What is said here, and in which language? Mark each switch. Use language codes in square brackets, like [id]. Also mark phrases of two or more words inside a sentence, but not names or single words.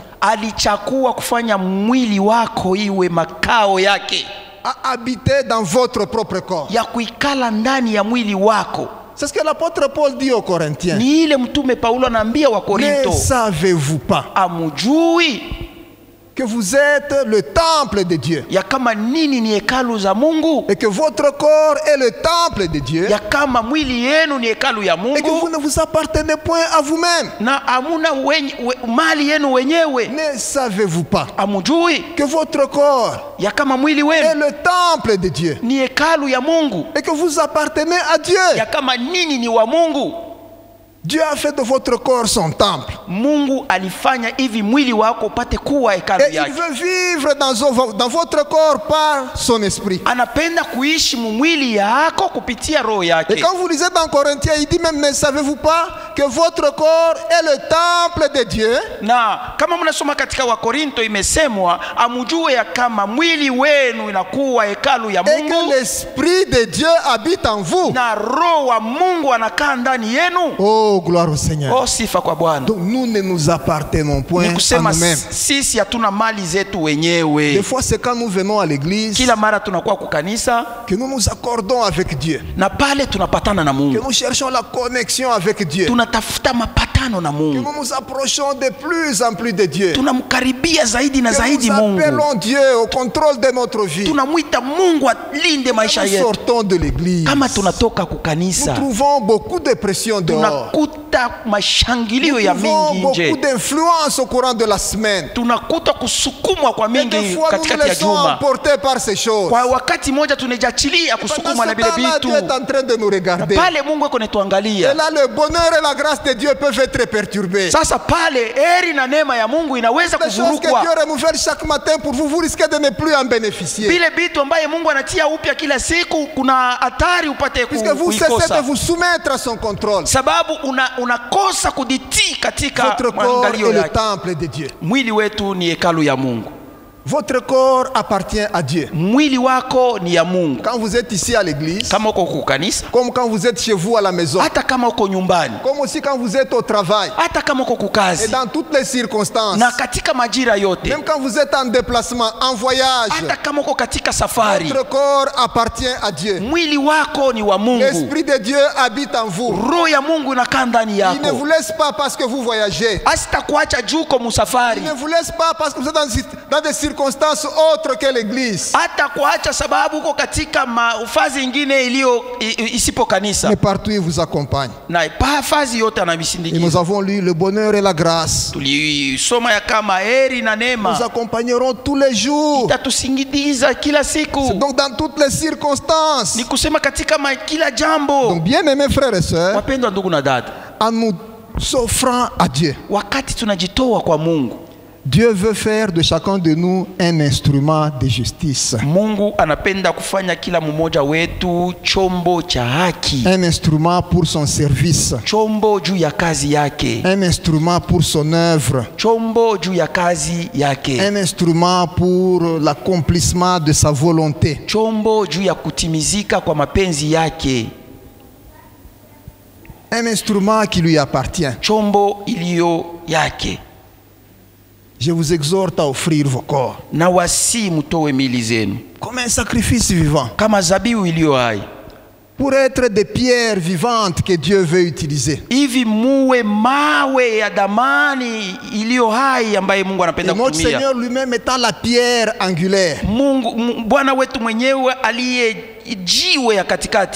[sw] Alichakua kufanya mwili wako iwe makao yake, [fr] à habiter dans votre propre corps. [sw] Ya kuikala ndani ya mwili wako. [fr] C'est ce que l'apôtre Paul dit aux Corinthiens. [sw] Ni ile mtume Paulo anaambia wa Korinto. [fr] Ne savez-vous pas [sw] amujui [fr] que vous êtes le temple de Dieu, [sw] ya kama nini ni hekalu za Mungu, [fr] et que votre corps est le temple de Dieu, [sw] ya kama mwili yenu ni hekalu ya Mungu, [fr] et que vous ne vous appartenez point à vous-même, [sw] na amuna mali yenu wenyewe? [fr] Ne savez-vous pas [sw] amujui [fr] que votre corps [sw] ya kama mwili wenu [fr] est le temple de Dieu, [sw] ni hekalu ya Mungu, [fr] et que vous appartenez à Dieu? [sw] Ya kama nini ni wa Mungu. [fr] Dieu a fait de votre corps son temple. [sw] Mungu alifanya hivi mwili wako upate kuwa hekalu yake. [fr] Et il veut vivre dans votre corps par son esprit. [sw] Anapenda kuishi mwili yako kupitia roho yake. [fr] Et quand vous lisez dans Corinthiens, il dit même, ne savez-vous pas que votre corps est le temple de Dieu? [sw] Na kama mnasoma katika wa Korinto imesemwa amujue ya kama mwili wenu inakuwa hekalu ya Mungu. [fr] Et que l'esprit de Dieu habite en vous. [sw] Na roho wa Mungu anakaa ndani yenu. [fr] Oh, gloire au Seigneur. [sw] Oh, sifa kwa Bwana. [fr] Donc nous ne nous appartenons point à nous-mêmes. [sw] Sisi hatuna mali zetu wenyewe. [fr] Des fois c'est quand nous venons à l'église, [sw] kila mara tunakuwa kukanisa, [fr] que nous nous accordons avec Dieu. [sw] Na pale tunapatana na Mungu. [fr] Que nous cherchons la connexion avec Dieu. [sw] Tunatafuta mapatano na Mungu. [fr] Que nous nous approchons de plus en plus de Dieu. [sw] Tunamkaribia zaidi na zaidi Mungu. Mungu. [fr] Que nous appelons Dieu au contrôle de notre vie. [sw] Tunamuita Mungu alinde maisha yetu. [fr] Nous sortons de l'église. [sw] Kama tunatoka kukanisa, [fr] nous trouvons beaucoup de pression dehors. [sw] Tunakuta mashangilio ya mingi nje. [fr] Nous trouvons beaucoup d'influence au courant de la semaine. [sw] Tunakuta kusukumwa kwa mingi katikati ya juma. [fr] Nous nous laissons emporter par ces choses. [sw] Kwa wakati moja tunajachilia kusukumwa na vile vitu. [fr] Dieu est en train de nous regarder. [sw] Pale Mungu yuko anatuangalia. [fr] Et là le bonheur et la grâce de Dieu peuvent être perturbés. [sw] Sasa pale heri na neema ya Mungu inaweza kuvurukwa. [fr] Des choses que Dieu renouvelle chaque matin pour vous, vous risquez de ne plus en bénéficier. [sw] Vile vitu ambaye Mungu anatia upya kila siku kuna hatari upate kuikosa. [fr] Puisque vous cessez de vous soumettre à son contrôle. [sw] Sababu unakosa kuditii katika [fr] votre corps est [sw] maangalio le yake. [fr] temple de Dieu. [sw] Mwili wetu ni hekalu ya Mungu. [fr] Votre corps appartient à Dieu. [sw] Mwili wako ni ya Mungu. [fr] Quand vous êtes ici à l'église, [sw] Kama uko kukanisa, [fr] comme quand vous êtes chez vous à la maison, [sw] hata kama uko nyumbani, [fr] comme aussi quand vous êtes au travail, [sw] hata kama uko et kukazi, [fr] dans toutes les circonstances, [sw] na katika majira yote, [fr] même quand vous êtes en déplacement, en voyage, [sw] hata kama uko katika safari, [fr] votre corps appartient à Dieu. [sw] mwili wako ni wa Mungu. [fr] L'Esprit de Dieu habite en vous. [sw] Roho ya Mungu inakaa ndani [fr] Il ne vous [sw] yako. [fr] laisse pas parce que vous voyagez. [sw] Asitakuacha juu kwa musafari. [fr] Il ne vous laisse pas parce que vous êtes dans des circonstances autres que l'église. [sw] Hata kuacha sababu uko katika fazi ingine iliyo isipo kanisa. [fr] Mais partout il vous accompagne. [sw] Na fazi yote [fr] Et nous [sw] anamisindikiza. [fr] avons lu le bonheur et la grâce. [sw] Tulisoma ya kama heri na Nous neema [fr] accompagnerons tous les jours. [sw] itatusindikiza kila siku. [fr] Donc dans toutes les circonstances. [sw] Ni kusema katika kila jambo. [fr] Donc bien aimés frères et sœurs, [sw] Wapendwa ndugu na dada, [fr] en nous s'offrant à Dieu, [sw] wakati tunajitoa kwa Mungu, [fr] Dieu veut faire de chacun de nous un instrument de justice. [sw] Mungu anapenda kufanya kila mmoja wetu chombo cha haki, [fr] Un instrument pour son service. [sw] chombo juu ya kazi yake, [fr] Un instrument pour son œuvre. [sw] chombo juu ya kazi yake, [fr] Un instrument pour l'accomplissement de sa volonté. [sw] chombo juu ya kutimizika kwa mapenzi yake, [fr] Un instrument qui lui appartient. [sw] chombo iliyo yake. [fr] Je vous exhorte à offrir vos corps [sw] Na wasi mtowe mili zenu [fr] comme un sacrifice vivant, [sw] kama zabihu iliyo hai, [fr] pour être des pierres vivantes que Dieu veut utiliser. [sw] hivi muwe mawe ya damani iliyo hai ambaye Mungu anapenda [fr] Et notre [sw] kutumia. [fr] Seigneur lui-même étant la pierre angulaire. [sw] Bwana wetu mwenyewe aliye jiwe ya katikati.